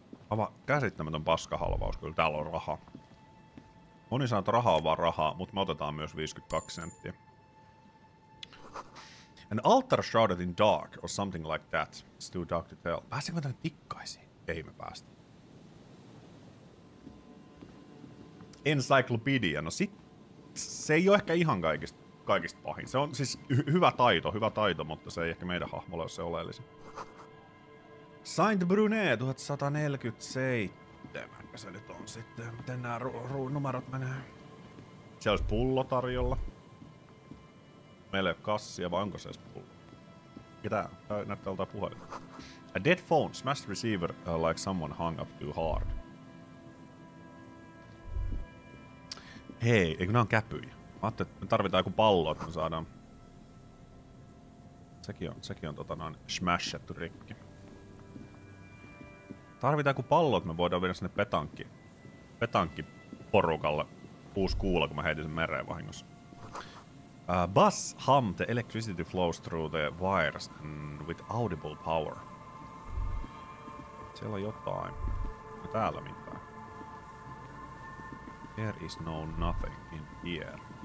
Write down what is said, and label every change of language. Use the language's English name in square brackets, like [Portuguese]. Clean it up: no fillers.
[Finnish] Aivan käsittämätön paskahalvaus, kyllä täällä on rahaa. Moni sanoo, että rahaa on vaan rahaa, mutta me otetaan myös 52 senttiä. [English] An altar shrouded in dark, or something like that. It's too dark to tell. [Finnish] Pääsinkö tänne tikkaisiin? Ei me päästä. Encyclopedia, no se ei ole ehkä ihan kaikista pahin. Se on siis hyvä taito, mutta se ei ehkä meidän hahmolle ole se oleellisin. [English] Saint Brunet 1147. [Finnish] Se nyt on sitten. Miten nämä numerot menee? Siellä olisi pullo tarjolla. Meillä ei ole kassia, vai onko se edes pullo? Ketä? Näyttää joltain puhelin. [English] A dead phone, smashed receiver like someone hung up too hard. [Finnish] Hei, eikö nää on käpyjä? Mä ajattelin, että me tarvitaan joku pallo, että me saadaan... Sekin on smashettu rikki. Tarvitaan joku pallo, että me voidaan viedä sinne petankkiporukalle uusi kuula, kun mä heitin sen mereen vahingossa. [English] Bus hum, the electricity flows through the wires and with audible power. [Finnish] Siellä on jotain. Ja täällä mitään. [English] There is no nothing in here.